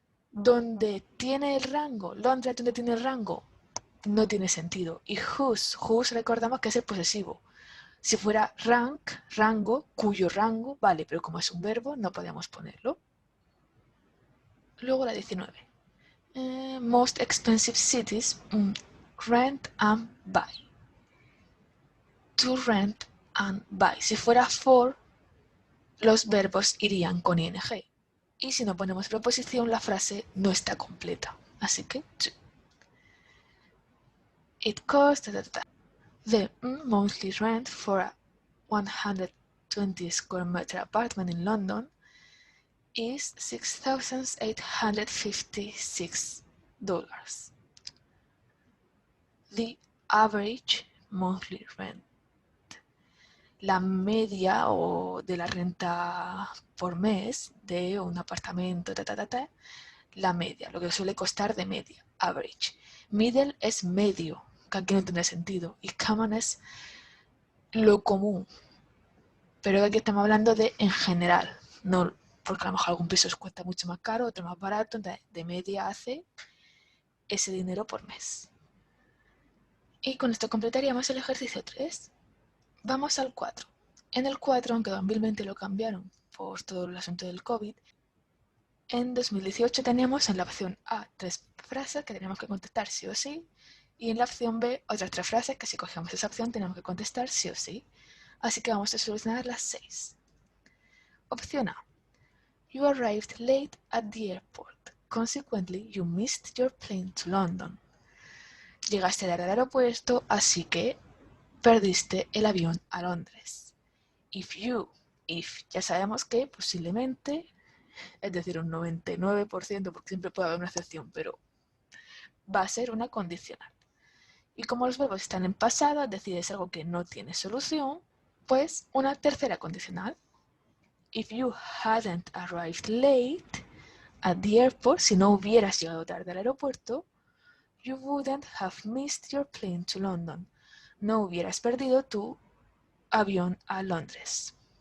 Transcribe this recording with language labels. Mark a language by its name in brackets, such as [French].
[Spanish] Donde tiene el rango, Londres donde tiene el rango, no tiene sentido. Y whose recordamos que es el posesivo. Si fuera rank, rango, cuyo rango, vale, pero como es un verbo no podemos ponerlo. Luego la 19. [English] Most expensive cities, rent and buy. To rent and buy. [Spanish] Si fuera for, los verbos irían con ing. Y si no ponemos preposición, la frase no está completa. Así que, [English] it costs the monthly rent for a 120 square meter apartment in London is $6,856. The average monthly rent. [Spanish] La media o de la renta por mes de un apartamento, la media, lo que suele costar de media, average. Middle es medio, que aquí no tiene sentido, y common es lo común, pero aquí estamos hablando de en general, no porque a lo mejor algún piso os cuesta mucho más caro, otro más barato, entonces de media hace ese dinero por mes. Y con esto completaríamos el ejercicio 3. Vamos al 4. En el 4, aunque 2020 lo cambiaron por todo el asunto del COVID, en 2018 teníamos en la opción A 3 frases que teníamos que contestar sí o sí, y en la opción B otras 3 frases que si cogíamos esa opción teníamos que contestar sí o sí. Así que vamos a solucionar las 6. Opción A. [English] You arrived late at the airport. Consequently, you missed your plane to London. [Spanish] Llegaste tarde al aeropuerto, así que perdiste el avión a Londres. If ya sabemos que posiblemente, es decir, un 99%, porque siempre puede haber una excepción, pero va a ser una condicional. Y como los verbos están en pasado, es decir, es algo que no tiene solución, pues una tercera condicional. [English] If you hadn't arrived late at the airport, [Spanish] si no hubieras llegado tarde al aeropuerto, [English] you wouldn't have missed your plane to London. [Spanish] No hubieras perdido tu avión a Londres.